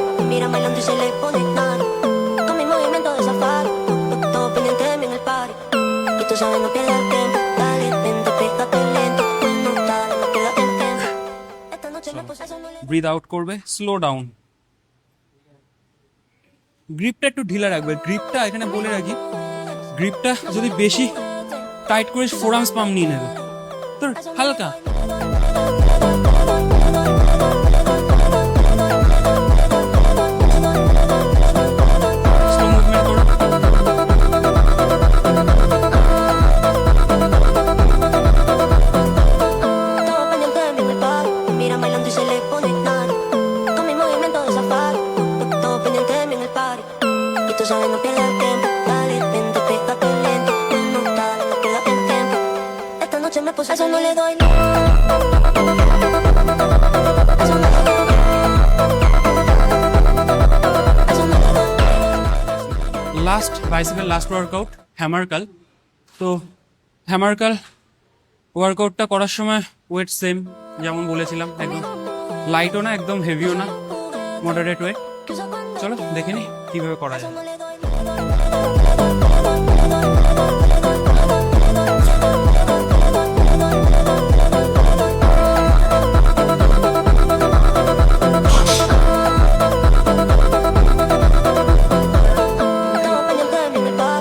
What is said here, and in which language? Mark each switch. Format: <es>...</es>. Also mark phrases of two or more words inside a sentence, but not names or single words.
<es>Me miran bailando y se le pone nada. Con mi movimiento de safari. Todo pendiente de mí en el party. Y tú sabes, no pierdas el tiempo. Dale, vente, pégate lento. No, dale, no pierdas el tiempo. Esta noche me puse a soñar.</es> <en>breathe out</en> <bn>করবে,</bn> <en>slow down.</en> <bn>গ্রিপটা একটু ঢিলা রাখবে। গ্রিপটা এখানে বলে রাখি, গ্রিপটা যদি বেশি টাইট করে</bn> <en>forearms pump</en> <bn>নিয়ে নেবে, তো হালকা</bn> <en>slow movement</en> <bn>করো।</bn> <es>Todo pendiente de mí en el party. Me miran bailando y se le pone nada. Con mi movimiento de safari. Todo pendiente de mí en el party. Y tú sabes, no pierdas el tiempo. Dale, vente, pégate lento. No, dale, no pierdas el tiempo. Esta noche me puse a eso no le doy. Eso no le doy. Eso no le doy.</es> <en>last biceps last workout hammer curl.</en> <bn>তো</bn> <en>hammer curl</en> <bn>ওয়ার্কআউটটা করার সময় ওয়েট সেম যেমন বলেছিলাম, একদম লাইটও না একদম হেভিও না,</bn> <en>moderate weight.</en> <es>Que usa cuando</es> <bn>চলো দেখে নি কিভাবে করা যায়।</bn> <es>no le doy. Todo pendiente de mí en el party.</es>